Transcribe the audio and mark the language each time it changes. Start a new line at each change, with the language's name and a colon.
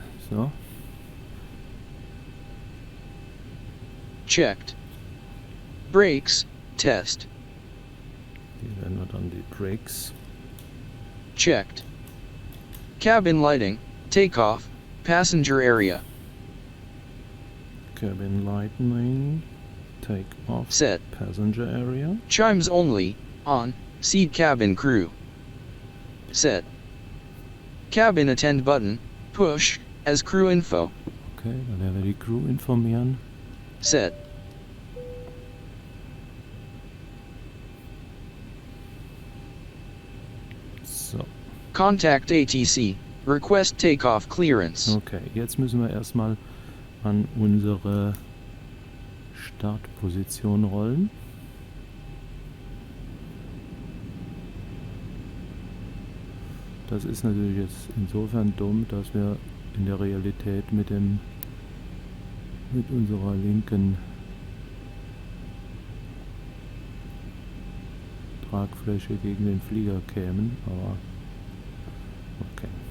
English: So. Checked. Brakes, test.
German: Hier werden wir dann die
English: Brakes. Checked. Cabin lighting, takeoff, passenger area. Cabin Lightning, Take off. Set. Passenger area. Chimes only, on, seat cabin crew. Set. Cabin attend button, push, as crew info.
German: Okay, dann werden wir die Crew informieren.
English: Set. So, Contact ATC, request takeoff clearance.
German: okay, jetzt müssen wir erstmal an unsere Startposition rollen. Das ist natürlich jetzt insofern dumm, dass wir in der Realität mit unserer linken Tragfläche gegen den Flieger kämen, aber okay.